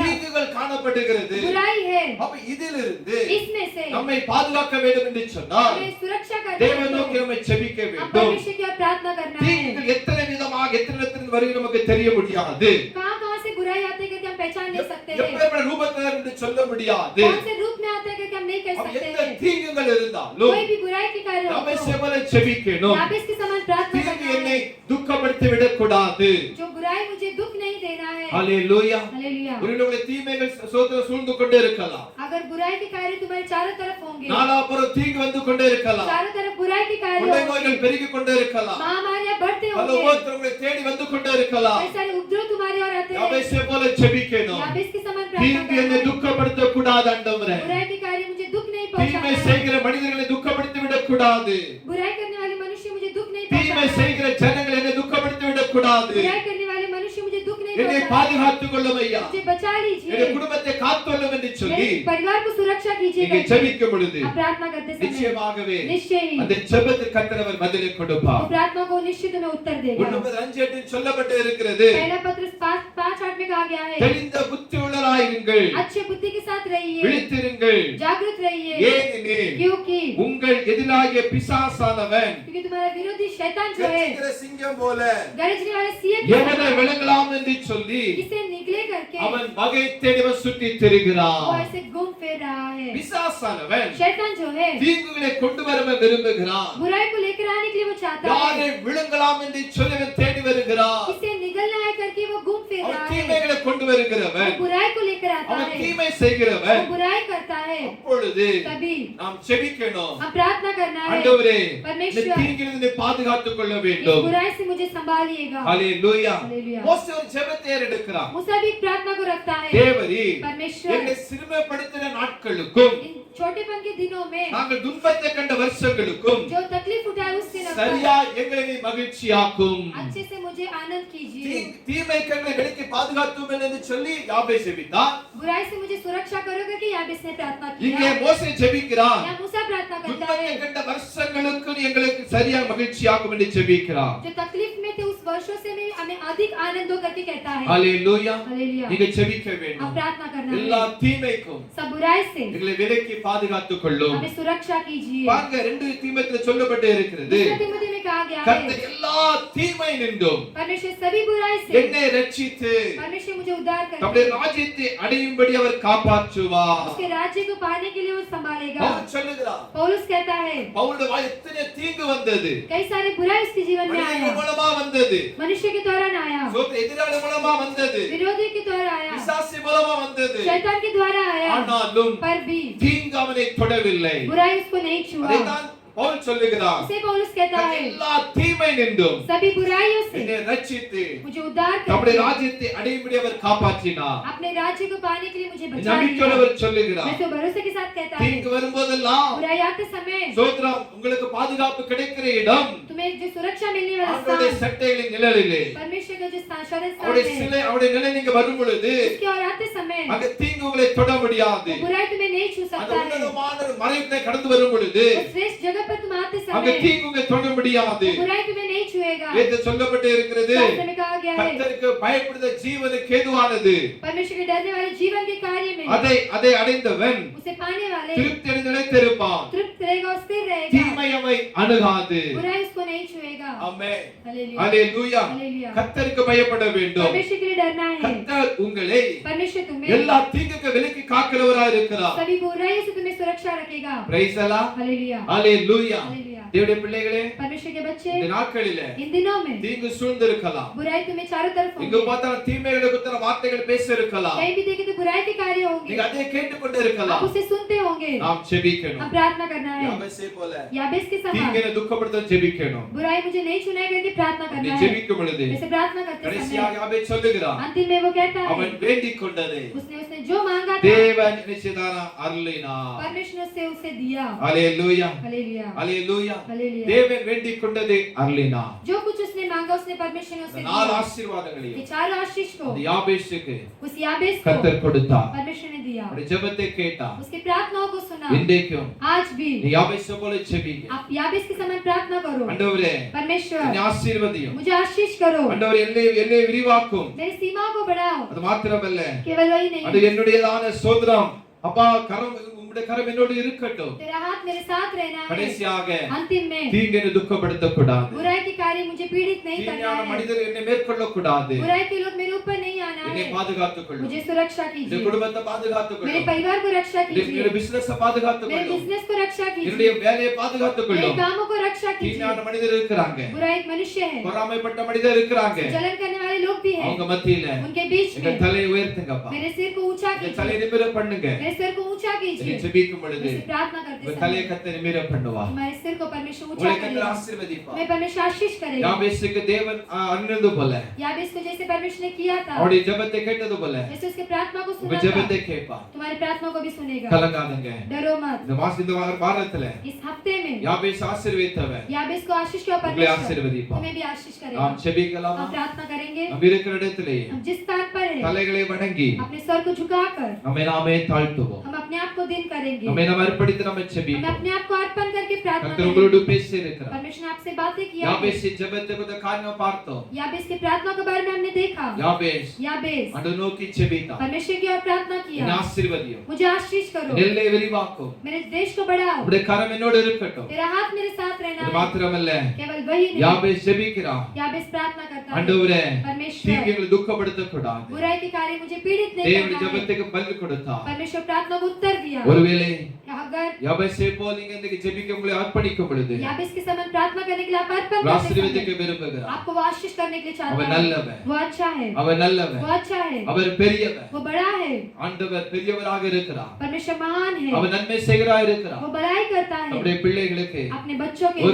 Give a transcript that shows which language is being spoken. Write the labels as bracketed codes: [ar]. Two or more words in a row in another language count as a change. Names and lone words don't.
[ta] தீங்குகள் காணப்படுகிறது. [hi] बुराई है। [ta] அப்ப இதிலிருந்து [hi] इसमें से [ta] நம்மை பாதுகாக்க வேண்டும் என்று சொன்னால் [hi] हमें सुरक्षा करना [ta] தேவன் [hi] है, [ta] நோக்கி நம்மை செபிக்க [hi] हम [ta] வேண்டும். [hi] परमेश्वर की ओर प्रार्थना करना है। [ta] தீங்குகள் எத்தனை விதமாக எத்தனை இடத்தில் வரும் நமக்கு தெரிய முடியாது. [hi] कहाँ कहाँ से बुराई आते हैं करके हम पहचान नहीं सकते हैं, [ta] எப்பேற்பட்ட ரூபத்தில் என்று சொல்ல முடியாது. [hi] कौन से रूप में आते हैं करके हम नहीं कह [ta] அப்ப [hi] सकते [ta] எந்த [hi] हैं। [ta] தீங்குகள் இருந்தாலும் [hi] कोई भी बुराई की कार्य हो [ta] நம்மை [hi] तो [ta] செவல செபிக்கணும். [hi] याबेस के समान प्रार्थना [ta] தீங்கு [hi] करना [ta] என்னை [hi] है। [ta] துக்கப்படுத்தி விடக்கூடாது. [hi] जो बुराई मुझे दुख नहीं देना है। [ta] ஹalleluya. [hi] हालेलुया। [ta] ஒருவேளை தீமைகள் சோதனை சூழ்ந்து கொண்டே இருக்கலாம். [hi] अगर बुराई के कार्य तुम्हारे चारों तरफ होंगे, [ta] நாலாபுறம் தீங்கு வந்து கொண்டே இருக்கலாம். [hi] चारों तरफ बुराई के कार्य [ta] கொள்ளை [hi] होंगे, [ta] நோய்கள் பெருகிக் கொண்டே இருக்கலாம். [hi] महामारियां बढ़ते [ta] பல [hi] होंगे, [ta] உபத்திரவங்கள் உங்களை தேடி வந்து கொண்டே இருக்கலாம். [hi] कई सारे उपद्रव तुम्हारी ओर आते हैं। [ta] யாபேசை போல செபிக்கணும். [hi] याबेस के समान प्रार्थना [ta] தீங்கு என்னை [hi] करना है। [ta] துக்கப்படுத்த கூடாது ஆண்டவரே. [hi] बुराई के कार्य मुझे दुख नहीं [ta] தீமை [hi] पहुंचाना है। [ta] செய்கிற மனிதர்களை துக்கப்படுத்தி விடக்கூடாது. [hi] बुराई करने वाले मनुष्य मुझे दुख नहीं [ta] தீமை [hi] पहुंचाना है। [ta] செய்கிற ஜனங்களை என்னை துக்கப்படுத்தி விடக்கூடாது. [hi] बुराई करने वाले मनुष्य मुझे दुख नहीं [ta] என்னை [hi] पहुंचाना है। [ta] பாதுகாத்துக் கொள்ளும் ஐயா. [hi] मुझे बचा [ta] என்னுடைய [hi] लीजिए, [ta] குடும்பத்தை காத்துக்கொள்ளும் என்று சொல்லி [hi] मेरे परिवार को सुरक्षा कीजिए [ta] நீங்க [hi] करके [ta] ஜெபிக்கும் பொழுது [hi] आप प्रार्थना करते समय [ta] நிச்சயமாகவே [hi] निश्चय ही [ta] அந்த ஜெபத்திற்கு கர்த்தர் அவர் பதிலை கொடுப்பார். [hi] वो प्रार्थना को निश्चित में उत्तर देगा। [ta] 9:5 சொல்லப்பட்டு இருக்கிறது. [hi] पहला पत्र 5:8 में कहा गया है, [ta] தெளிந்த புத்தி உள்ளவராயிருங்கள், [hi] अच्छे बुद्धि के साथ रहिए, [ta] விழித்திருங்கள். [hi] जागृत रहिए, [ta] ஏனெனில் [hi] क्योंकि [ta] உங்கள் எதிராகிய பிசாசானவன் [hi] क्योंकि तुम्हारा विरोधी शैतान जो है [ta] கர்ச்சிக்கிற சிங்கம் போல [hi] गरजने वाले सिंह की [ta] எவனை [hi] तरह [ta] விழுங்கலாம் என்று சொல்லி [hi] किसे निकले करके [ta] அவன் வகை தேடிவன் சுற்றி திரிகிறான். [hi] वो ऐसे घूम फिर रहा है। [ta] பிசாசானவன் [hi] शैतान जो है [ta] தீங்குகளை கொண்டு வர விரும்புகிறான். [hi] बुराई को लेकर आने के लिए वो चाहता [ta] யாரை [hi] है, [ta] விழுங்கலாம் என்று சொல்லி அவன் தேடி வருகிறான். [hi] किसे निकलना है करके वो घूम फिर [ta] அவன் [hi] रहा है। [ta] தீமைகளை கொண்டு வருகிறவன், [hi] वो बुराई को लेकर आता [ta] அவன் [hi] है, [ta] தீமை [hi] वो [ta] செய்கிறவன். [hi] बुराई करता है। [ta] அப்பொழுது [hi] तभी [ta] நாம் செபிக்கணும். [hi] हम प्रार्थना करना है, [ta] ஆண்டவரே இந்த [hi] परमेश्वर [ta] தீங்கிலிருந்து பாதுகாத்துக் கொள்ள [hi] इस [ta] வேண்டும். [hi] बुराई से मुझे संभालिएगा। [ta] ஹalleluya. [hi] हालेलुया। [ta] மோசே ஒரு ஜெபத்தை எடுக்கிறான். [hi] मूसा भी एक प्रार्थना को रखता है, [ta] தேவரீ [hi] परमेश्वर [ta] என்னை சிறுமைப்படுத்தின நாட்களுக்கும் [hi] इन छोटेपन के दिनों में [ta] நாங்கள் துன்பத்தை கண்ட வருஷங்களுக்கும் [hi] जो तकलीफ उठाए उस दिनों [ta] சரியா எங்களை நீ மகிழ்ச்சியாக்கும். [hi] अच्छे से मुझे आनंद कीजिए। [ta] தீமை கண்களை விலக்கி பாதுகாத்தும் என்று சொல்லி யாபேஸ் ஜெபித்தான். [hi] बुराई से मुझे सुरक्षा करो करके याबेस ने प्रार्थना [ta] இங்கே [hi] किया। [ta] மோசே ஜெபிக்கிறான். [hi] यहाँ मूसा प्रार्थना करता [ta] துன்பத்தை [hi] है, [ta] கண்ட வருஷங்களுக்கு நீ எங்களுக்கு சரியா மகிழ்ச்சியாக்கும் என்று ஜெபிக்கிறான். [hi] जो तकलीफ में थे उस वर्षों से भी हमें अधिक आनंद हो करके कहता है। [ta] ஹalleluya. [hi] हालेलुया। [ta] நீங்க ஜெபிக்க [hi] अब [ta] வேண்டும். [hi] प्रार्थना करना [ta] எல்லா [hi] है, [ta] தீமைக்கும் [hi] सब बुराई से [ta] எங்களை விலக்கி பாதுகாத்துக் கொள்ளும். [hi] हमें सुरक्षा कीजिए। [ta] பாருங்க 2 தீமோத்தேயுல சொல்லப்பட்டு இருக்கிறது. [hi] दूसरा तिमोथी में कहा गया [ta] கர்த்தர் [hi] है, [ta] எல்லா தீமை நின்றும் [hi] परमेश्वर सभी बुराई से [ta] என்னை ரட்சித்து [hi] परमेश्वर मुझे उद्धार [ta] தம்முடைய [hi] करके [ta] ராஜ்யத்தை அடையும்படி அவர் காப்பாற்றுவார். [hi] उसके राज्य को पाने के लिए वो संभालेगा। [ta] பவுல் சொல்லுகிறார். [hi] पौलुस कहता है, [ta] பவுலுடைய வாய் எத்தனை தீங்கு வந்தது. [hi] कई सारे बुराई उसके जीवन में [ta] மனிதர்கள் [hi] आया, [ta] மூலமா வந்தது. [hi] मनुष्य के द्वारा ना आया, [ta] சோத்த எதிராளி மூலமா வந்தது. [hi] विरोधी के द्वारा आया, [ta] பிசாசு மூலமா வந்தது. [hi] शैतान के द्वारा आया, [ta] ஆனாலும் [hi] पर भी [ta] தீங்கு அவனை தொடவில்லை. [hi] बुराई उसको नहीं छुआ। [ta] அதைத்தான் பவுல் சொல்லுகிறார். [hi] उसे पौलुस कहता [ta] கர்த்தர் [hi] है, [ta] எல்லா தீமை நின்றும் [hi] सभी बुराइयों से [ta] என்னை ரட்சித்து [hi] मुझे उद्धार [ta] தம்முடைய [hi] करके [ta] ராஜ்யத்தை அடையும்படி அவர் காப்பாற்றினார். [hi] अपने राज्य को पाने के लिए मुझे बचा लिया। [ta] நம்பிக்கையுள்ளவர் சொல்லுகிறார். [hi] मैं तो भरोसे के साथ कहता है, [ta] தீங்கு வரும்போதெல்லாம் [hi] बुराई आते समय [ta] சோத்ரம் உங்களுக்கு பாதுகாப்பு கிடைக்கிற இடம் [hi] तुम्हें जो सुरक्षा मिलने वाला [ta] ஆண்டவருடைய [hi] स्थान, [ta] சட்டைகளின் நிழலிலே [hi] परमेश्वर का जो शरण स्थान [ta] அவருடைய [hi] है, [ta] சிலை அவருடைய நிலை நீங்க வரும் பொழுது [hi] उसके और आते समय [ta] அங்க தீங்கு உங்களை தொட முடியாது. [hi] वो बुराई तुम्हें नहीं छू [ta] அந்த [hi] सकता है। [ta] உன்னதமான மறைவினை கடந்து வரும் பொழுது [hi] उस श्रेष्ठ जगह पर तुम आते [ta] அங்க [hi] समय [ta] தீங்கு உங்களை தொட முடியாது. [hi] बुराई तुम्हें नहीं छुएगा। [ta] இது சொல்லப்பட்டு இருக்கிறது. [hi] शास्त्र में कहा गया है, [ta] கர்த்தருக்கு பயப்படுத ஜீவனுக்கு ஏதுவானது. [hi] परमेश्वर के डरने वाले जीवन के कार्य में [ta] அதை அடைந்தவன் [hi] उसे पाने वाले [ta] திருப்தி அடைந்து நிலைத்திருப்பான். [hi] तृप्त रहेगा और स्थिर रहेगा, [ta] தீமை அவனை அணுகாது. [hi] बुराई उसको नहीं छुएगा। [ta] ஆமென். [hi] हालेलुया। [ta] ஹalleluya. [hi] हालेलुया। [ta] கர்த்தருக்கு பயப்பட வேண்டும். [hi] परमेश्वर के लिए डरना है। [ta] கர்த்தர் உங்களை [hi] परमेश्वर तुम्हें [ta] எல்லா தீங்குக்கு விலக்கி காக்கிறவராய் இருக்கிறார். [hi] सभी बुराइयों से तुम्हें सुरक्षा रखेगा। [ta] பிரைஸ் அல்லாஹ். [hi] हालेलुया। [ta] ஹalleluya. [hi] हालेलुया। [ta] தேவனுடைய பிள்ளைகளே, [hi] परमेश्वर के बच्चे, [ta] இந்த நாட்களிலே [hi] इन दिनों में [ta] தீங்கு சூழ்ந்திருக்கலாம். [hi] बुराई तुम्हें चारों तरफ [ta] எங்க [hi] होंगी, [ta] பார்த்தாலும் தீமைகளை குத்தன வார்த்தைகள் பேச இருக்கலாம். [hi] कहीं भी देखे तो बुराई के कार्य होंगे, [ta] நீங்க அதை கேட்டுக்கொண்டு [hi] आप [ta] இருக்கலாம். [hi] उसे सुनते होंगे। [ta] நாம் ஜெபிக்கணும். [hi] हम प्रार्थना करना है, [ta] யாபேசை போல [hi] याबेस के समान [ta] தீங்கை துக்கப்படுத்த ஜெபிக்கணும். [hi] बुराई मुझे नहीं छूने करके प्रार्थना [ta] நீ [hi] करना है। [ta] ஜெபிக்கும் பொழுது [hi] जैसे प्रार्थना करते [ta] கடைசியாக [hi] समय [ta] யாபேஸ் சொல்லுகிறான். [hi] अंतिम में वो कहता है, [ta] அவன் வேண்டிக் கொண்டதை [hi] उसने जो मांगा था [ta] தேவன் நிச்சயதான அருளினார். [hi] परमेश्वर ने उसे दिया। [ta] ஹalleluya. [hi] हालेलुया। [ta] ஹalleluya. [hi] हालेलुया। [ta] தேவன் வேண்டிக் கொண்டதை அருளினார். [hi] जो कुछ उसने उसने मांगा उसने परमेश्वर ने उसे [ta] நாலு [hi] दिया। [ta] ஆசீர்வாதங்களையும் [hi] ये चारों आशीष को [ta] அந்த யாபேசுக்கு [hi] उस याबेस को [ta] கர்த்தர் கொடுத்தார். [hi] परमेश्वर ने दिया। [ta] அவருடைய ஜெபத்தை கேட்டார். [hi] उसकी प्रार्थनाओं को सुना। [ta] இன்றைக்கும் [hi] आज भी [ta] நீ யாபேசு போல ஜெபிங்க. [hi] आप याबेस के समान प्रार्थना करो। [ta] ஆண்டவரே [hi] परमेश्वर [ta] என்னை ஆசீர்வதியும். [hi] मुझे आशीष करो। [ta] ஆண்டவரே என்னை விரிவாக்கும். [hi] मेरी सीमाओं को बढ़ाओ। [ta] அது மாத்திரமல்ல [hi] केवल वही नहीं, [ta] அது என்னுடையதான சோதரம் அப்பா கரம் உம்முடைய கரம் என்னோடு இருக்கட்டும். [hi] तेरा हाथ मेरे साथ रहना है। [ta] கடைசியாக [hi] अंतिम में [ta] தீங்கை துக்கப்படுத்த கூடாது. [hi] बुराई के कार्य मुझे पीड़ित नहीं करना [ta] தீமையான [hi] है। [ta] மனிதர் என்னை மேற்கொள்ள கூடாது. [hi] बुराई के लोग मेरे ऊपर नहीं आना [ta] என்னை [hi] है। [ta] பாதுகாத்துக் கொள்ளும். [hi] मुझे सुरक्षा [ta] என்னுடைய [hi] कीजिए। [ta] குடும்பத்தை பாதுகாத்துக் [hi] मेरे [ta] கொள்ளும். [hi] परिवार को रक्षा [ta] என்னுடைய [hi] कीजिए। [ta] பிசினஸ் பாதுகாத்துக் [hi] मेरे [ta] கொள்ளும். [hi] बिजनेस को रक्षा [ta] என்னுடைய [hi] कीजिए। [ta] வேலையை பாதுகாத்துக் [hi] मेरे [ta] கொள்ளும். [hi] कामों को रक्षा [ta] தீமையான [hi] कीजिए। [ta] மனிதர் இருக்கிறாங்க. [hi] बुरा एक मनुष्य है, [ta] பொறாமைப்பட்ட மனிதர் இருக்கிறாங்க. [hi] जलन करने वाले लोग भी [ta] அவங்க [hi] हैं। [ta] மத்தியில [hi] उनके बीच [ta] எங்க [hi] में [ta] தலையை உயர்த்துங்கப்பா. [hi] मेरे सिर को ऊंचा [ta] எங்க [hi] कीजिए। [ta] தலையை நிமிர பண்ணுங்க. [hi] मेरे सिर को ऊंचा [ta] நீ [hi] कीजिए। [ta] ஜெபிக்கும் பொழுது [hi] मैं प्रार्थना करते [ta] உங்க தலையை [hi] समय [ta] கர்த்தர் நிமிர பண்ணுவார். [hi] तुम्हारे सिर को परमेश्वर ऊंचा [ta] உங்களை கர்த்தர் [hi] करेगा। [ta] ஆசீர்வதிப்பார். [hi] मैं परमेश्वर आशीष करेगा। [ta] யாபேசுக்கு தேவன் அருளினது போல [hi] याबेस को जैसे परमेश्वर ने किया था, [ta] அவருடைய ஜெபத்தை கேட்டது போல [hi] वैसे उसके प्रार्थना को [ta] உங்க [hi] सुना था, [ta] ஜெபத்தை கேட்பார். [hi] तुम्हारी प्रार्थना को भी सुनेगा। [ta] கலங்காதீங்க. [hi] डरो मत। [ta] இந்த வாரத்துல [hi] इस हफ्ते में [ta] யாபேசு ஆசீர்வதித்தவர் [hi] याबेस को आशीष किया [ta] உங்களை [hi] परमेश्वर, [ta] ஆசீர்வதிப்பார். [hi] तुम्हें भी आशीष करेगा। [ta] நாம் ஜெபிக்கலாமா? [hi] हम प्रार्थना करेंगे। [ta] நாம் இருக்கிற இடத்திலே [hi] हम जिस स्थान पर है [ta] தலைகளை வணங்கி [hi] अपने सर को झुकाकर [ta] நம்மை நாமே தாழ்த்துவோம். [hi] हम अपने आप को दिन करेंगे। [ta] நம்மை நாம் அர்ப்பணித்து நம்ம [hi] हमें [ta] ஜெபிப்போம். [hi] अपने आप को अर्पण करके प्रार्थना [ta] கர்த்தர் [hi] करेंगे। [ta] உங்களோடு பேசி இருக்கிறார். [hi] परमेश्वर ने आपसे बातें किया है। [ta] யாபேசு ஜெபத்தை கொஞ்ச காரணம் பார்த்தோம். [hi] याबेस की प्रार्थना के बारे में हमने देखा। [ta] யாபேஸ் [hi] याबेस [ta] ஆண்டவர் நோக்கி ஜெபித்தார். [hi] परमेश्वर की ओर प्रार्थना [ta] என்னை [hi] किया, [ta] ஆசீர்வதியும். [hi] मुझे आशीष करो, [ta] நெல்லை விரிவாக்கும். [hi] मेरे देश को बढ़ाओ, [ta] உங்களுடைய கரம் என்னோடு இருக்கட்டும். [hi] तेरा हाथ मेरे साथ रहना [ta] இது [hi] है। [ta] மாத்திரமல்ல [hi] केवल वही नहीं, [ta] யாபேஸ் ஜெபிக்கிறார். [hi] याबेस प्रार्थना करता है, [ta] ஆண்டவரே [hi] परमेश्वर [ta] தீங்குகளை துக்கப்படுத்த கூடாது. [hi] बुराई के कार्य मुझे पीड़ित नहीं [ta] தேவனுடைய [hi] करना है। [ta] ஜெபத்துக்கு பதில் கொடுத்தார். [hi] परमेश्वर प्रार्थना को उत्तर दिया। [ta] ஒருவேளை [hi] अगर [ta] யாபேசை போல நீங்க இன்னைக்கு ஜெபிக்க உங்களை அர்ப்பணிக்கும் பொழுது [hi] याबेस के समान प्रार्थना करने के लिए आप अर्पण करते [ta] ஆசீர்வதிக்க [hi] समय [ta] விரும்புகிறார். [hi] आपको वो आशीष करने के लिए [ta] அவர் [hi] चाहता है। [ta] நல்லவர். [hi] वो अच्छा है, [ta] அவர் நல்லவர். [hi] वो अच्छा है, [ta] அவர் பெரியவர். [hi] वो बड़ा है। [ta] ஆண்டவர் பெரியவராக இருக்கிறார். [hi] परमेश्वर महान है, [ta] அவர் நன்மை செய்கிறார் இருக்கிறார். [hi] वो भलाई करता है। [ta] நம்முடைய பிள்ளைகளுக்கு [hi] अपने बच्चों के